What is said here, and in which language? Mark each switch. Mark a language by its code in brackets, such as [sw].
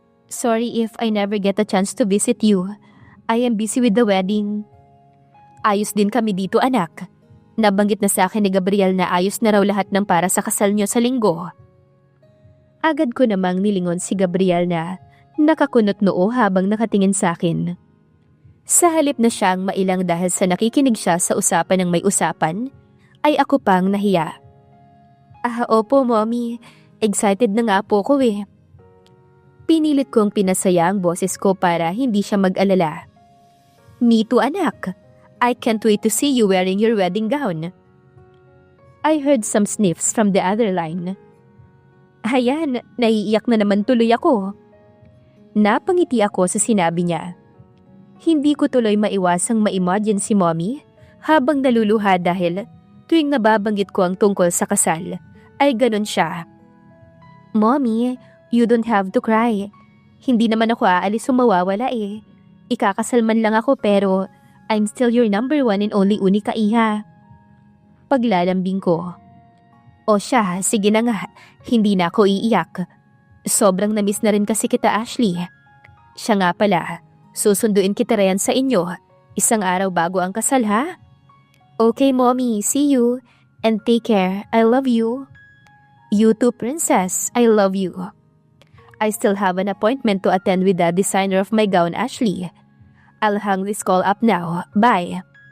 [en] Sorry if I never get a chance to visit you. I am busy with the wedding. [tl] Ayos din kami dito, anak. Nabanggit na sa akin ni Gabriel na ayos na raw lahat ng para sa kasal niyo sa linggo. Agad ko namang nilingon si Gabriel na nakakunot noo habang nakatingin sa akin. Sa halip na siyang mailang dahil sa nakikinig siya sa usapan ng may usapan, ay ako pang nahiya. Opo, Mommy. Excited na nga po ko eh. Pinilit kong pinasaya ang boses ko para hindi siya mag-alala. [en] Me too, anak. I can't wait to see you wearing your wedding gown. I heard some sniffs from the other line. [tl] Ayan, naiiyak na naman tuloy ako. Napangiti ako sa sinabi niya. Hindi ko tuloy maiwasang ma-imagine si Mommy habang naluluha dahil tuwing nababanggit ko ang tungkol sa kasal, ay ganun siya. [en] Mommy, you don't have to cry. [tl] Hindi naman ako aalis o mawawala eh. Ikakasal man lang ako pero [en] I'm still your number one and only [tl] unika iha. Paglalambing ko. O siya, sige na nga, hindi na ako iiyak. Sobrang namiss na rin kasi kita, Ashley. Siya nga pala, susunduin kita riyan sa inyo. Isang araw bago ang kasal, ha? [en] Okay, Mommy, see you. And take care, I love you. You too, Princess, I love you. I still have an appointment to attend with the designer of my gown, Ashley. I'll hang this call up now, bye.